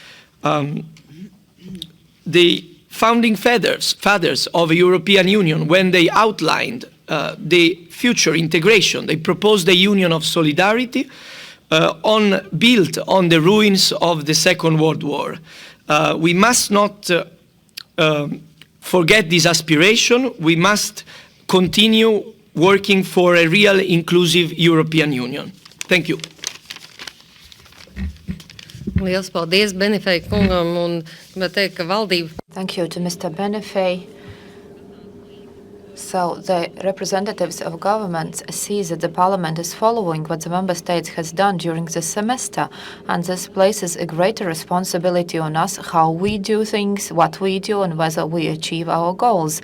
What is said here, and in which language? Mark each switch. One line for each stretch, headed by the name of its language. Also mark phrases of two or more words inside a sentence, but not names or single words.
English: The founding fathers of the European Union, when they outlined the future integration, they proposed a union of solidarity built on the ruins of the Second World War. We must not forget this aspiration. We must continue working for a real inclusive European Union. Thank you.
Latvian: Liels paldies Benifei kungam un gribētu teikt, ka valdība.
English: Thank you to Mr. Benifei. So the representatives of governments see that the Parliament is following what the Member States has done during the semester, and this places a greater responsibility on us how we do things, what we do, and whether we achieve our goals.